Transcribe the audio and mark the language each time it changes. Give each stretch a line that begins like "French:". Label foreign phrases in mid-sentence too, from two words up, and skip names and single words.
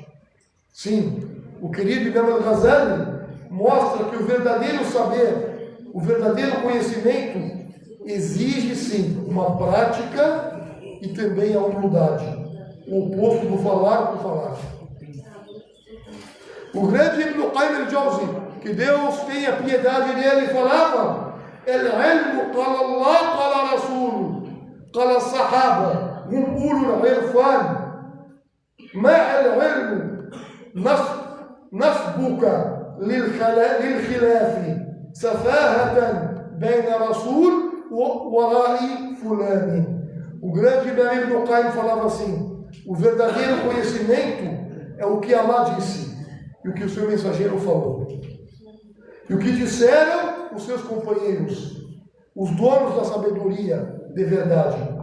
Portuguese: Sim, o querido Imam Al-Ghazali mostra que o verdadeiro saber, o verdadeiro conhecimento, exige sim uma prática e também a humildade. O oposto do falar com falar. O grande Ibn Qayyim al-Jawzi, que Deus tenha piedade dele, falava:
Arabic: العلم قال الله قال رسول قال صحابة هم أولو العرفان ما العلم نصبك للخلاف سفاهة بين رسول و رأي فلان.
Portuguese: O grande Ibn Qayyim falava assim: o verdadeiro conhecimento é o que Allah disse e o que o seu mensageiro falou, e o que disseram os seus companheiros, os donos da sabedoria de verdade.